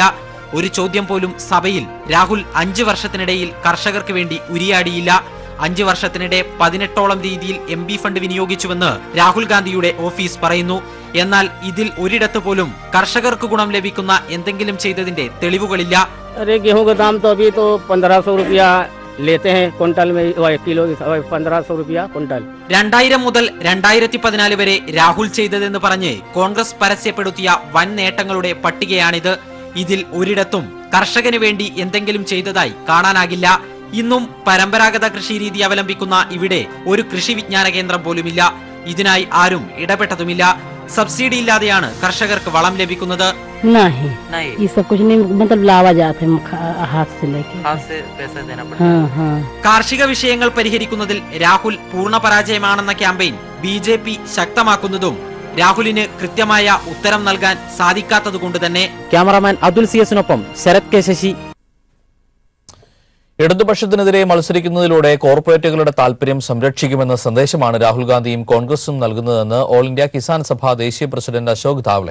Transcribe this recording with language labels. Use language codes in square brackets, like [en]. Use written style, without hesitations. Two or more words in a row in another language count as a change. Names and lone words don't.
[ml] ഒരു ചോദ്യം പോലും സഭയിൽ രാഹുൽ 5 വർഷത്തിനിടയിൽ കർഷകർക്ക് വേണ്ടി ഉരിയാടിയില്ല. 5 വർഷത്തിനിടെ 18ഓളം രീതിയിൽ [en] MP fund [ml] വിനിയോഗിച്ചുവെന്ന് രാഹുൽ ഗാന്ധിയുടെ ഓഫീസ് പറയുന്നു. എന്നാൽ ഇതിൽ ഒരിടത്ത് പോലും കർഷകർക്ക് ഗുണം ലഭിക്കുന്ന എന്തെങ്കിലും ചെയ്തതിന്റെ തെളിവുകളില്ല. [hi] गेहूं का दाम तो अभी तो 1500 रुपया लेते हैं क्विंटल में, किलो 1500 रुपया क्विंटल. [ml] 2000 മുതൽ 2014 വരെ രാഹുൽ ചെയ്തതെന്ന് പറഞ്ഞ് കോൺഗ്രസ് പരസ്യപ്പെടുത്തിയ വൻ നേട്ടങ്ങളുടെ പട്ടികയാണിത്. ഇതിൽ ഒരിടത്തും കർഷകന് വേണ്ടി എന്തെങ്കിലും ചെയ്തതായി കാണാനാകില്ല. ഇന്നും പരമ്പരാഗത കൃഷിരീതി അവലംബിക്കുന്ന ഇവിടെ ഒരു കൃഷി വിജ്ഞാന കേന്ദ്രം പോലുമില്ല. ഇതിനായി ആരും ഇടപെട്ടതുമില്ല. സബ്സിഡി ഇല്ലാതെയാണ് കർഷകർക്ക് വളം ലഭിക്കുന്നത്. [hi] नहीं, ये सब कुछ नहीं, मतलब लावा जाते हाथ से लेके, हाथ से पैसा देना पड़ता है. [ml] കാർഷിക വിഷയങ്ങൾ പരിഹരിക്കുന്നതിൽ രാഹുൽ പൂർണ്ണ പരാജയമാണെന്ന ക്യാമ്പയിൻ BJP ശക്തമാക്കുന്നതും രാഹുലിന് കൃത്യമായ ഉത്തരം നൽകാൻ സാധിക്കാത്തതുകൊണ്ട് തന്നെ. ക്യാമറാമാൻ അബ്ദുൽ സിയസിനൊപ്പം ശരത് കെ ശശി. ഇടതുപക്ഷത്തിനെതിരെ മത്സരിക്കുന്നതിലൂടെ കോർപ്പറേറ്റുകളുടെ താൽപര്യം സംരക്ഷിക്കുമെന്ന സന്ദേശമാണ് രാഹുൽ ഗാന്ധിയും കോൺഗ്രസും നൽകുന്നതെന്ന് ഓൾ ഇന്ത്യ കിസാൻ സഭ ദേശീയ പ്രസിഡന്റ് അശോക് ധാവ്ലെ.